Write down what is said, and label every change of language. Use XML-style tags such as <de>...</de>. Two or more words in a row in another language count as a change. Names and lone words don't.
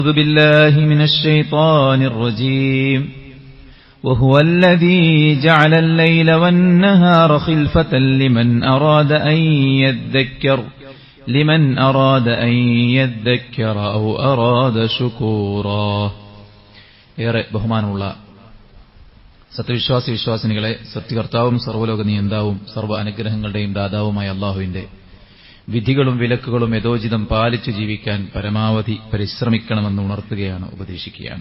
<ar>أعوذ بالله من الشيطان الرجيم وهو الذي جعل الليل والنهار خلفة لمن أراد أن يذكر أو أراد شكورا.</ar> <ml>ഏറെ ബഹുമാനമുള്ള സത്യവിശ്വാസി വിശ്വാസിനികളെ, സത്യകർത്താവും സർവ്വലോക നിയന്താവും സർവ്വ അനുഗ്രഹങ്ങളുടെയും ദാതാവുമായ അല്ലാഹുവിന്റെ വിധികളും വിലക്കുകളും യഥോചിതം പാലിച്ചു ജീവിക്കാൻ പരമാവധി പരിശ്രമിക്കണമെന്ന് ഉണർത്തുകയാണ്, ഉപദേശിക്കുകയാണ്.</ml>